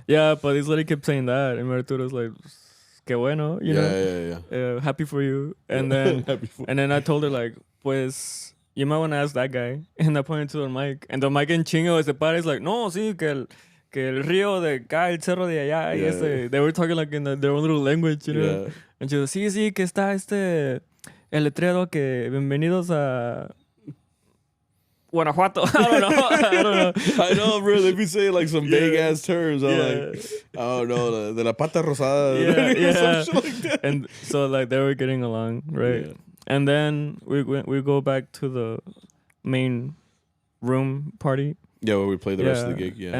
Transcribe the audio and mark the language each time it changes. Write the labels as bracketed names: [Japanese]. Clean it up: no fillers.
[English] Yeah, but this lady kept saying that, and Arturo's like, [Spanish] que bueno, [English] you know? Yeah. Happy for you. And then and then I told her like, pues, you might want to ask that guy. And I pointed to Don Mike. And Don Mike [Spanish] en chingo se para, [English] is like, [Spanish] no, sí, que el río de acá, el cerro de allá, [English] y they were talking like in their own little language, you know? Yeah. [Spanish] And she was, sí, que está el letrero que bienvenidos a Guanajuato. [English] I don't know. I know, bro. They be saying like some big ass terms. I'm like, oh no, [Spanish] de la pata rosada. [English] Yeah. Some shit like that. And so like they were getting along, right? Yeah. And then we go back to the main room party. Yeah, where we play the rest of the gig. Yeah.